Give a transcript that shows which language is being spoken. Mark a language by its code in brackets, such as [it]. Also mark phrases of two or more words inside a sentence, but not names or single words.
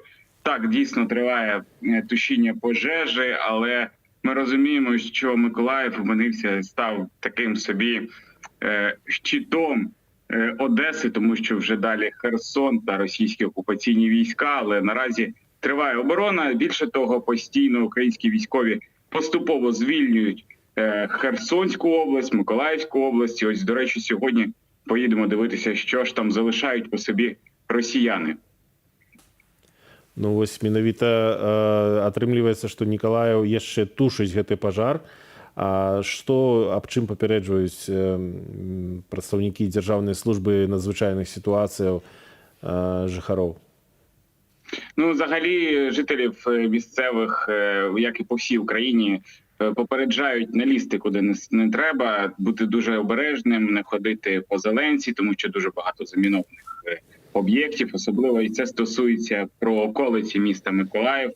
[uk] Так, дійсно триває тушіння пожежі, але ми розуміємо, що Миколаїв став таким собі щитом Одеси, тому що вже далі Херсон та російські окупаційні війська, але наразі триває оборона. Більше того, постійно українські військові поступово звільнюють Херсонську область, Миколаївську область. Ось, до речі, сьогодні поїдемо дивитися, що ж там залишають по собі росіяни. [be] Ну вось менавіта атрымліваецца, што Николаев яшчэ тушыць гэты пажар. Аб чым папярэджваюць прадстаўнікі дзяржаўнай службы надзвычайных сітуацыяў жыхароў? [uk] Ну, взагалі, жителів місцевих, як і по всій Україні, попереджають не лізти куди не треба, бути дуже обережним, не ходити по зеленці, тому що дуже багато замінованих об'єктів, особливо і це стосується про околиці міста Миколаїв.